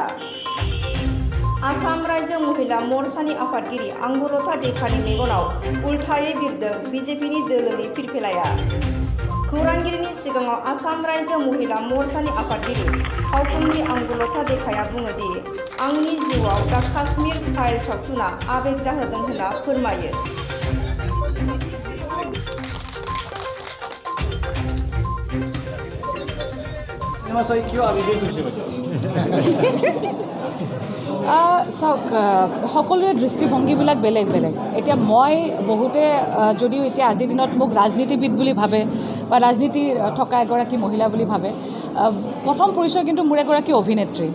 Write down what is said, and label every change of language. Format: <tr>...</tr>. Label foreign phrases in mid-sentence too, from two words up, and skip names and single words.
<brx>आसाम रायजो महिला मोर्चानि आफादगिरि आंगुरथा देखानि मेगनाव उल्थायै बिरदों बीजेपीनि दोलोनि फिरफिलाया। खौरांगिरिनि सिगाङाव आसाम रायजो महिला मोर्चानि आफादगिरि फावखुंग्रि आंगुरथा देखाया बुङो दि आंनि जिउआव दा काश्मीर फाइल सावथुना आबेग जाहोदों होनना फोरमायो।</brx> <as>চাওক সকলোৰে দৃষ্টিভংগীবিলাক বেলেগ বেলেগ। এতিয়া মই বহুতে যদিও এতিয়া আজিৰ দিনত মোক ৰাজনীতিবিদ বুলি ভাবে বা ৰাজনীতি থকা এগৰাকী মহিলা বুলি ভাবে, প্ৰথম পৰিচয় কিন্তু মোৰ এগৰাকী অভিনেত্ৰী।</as>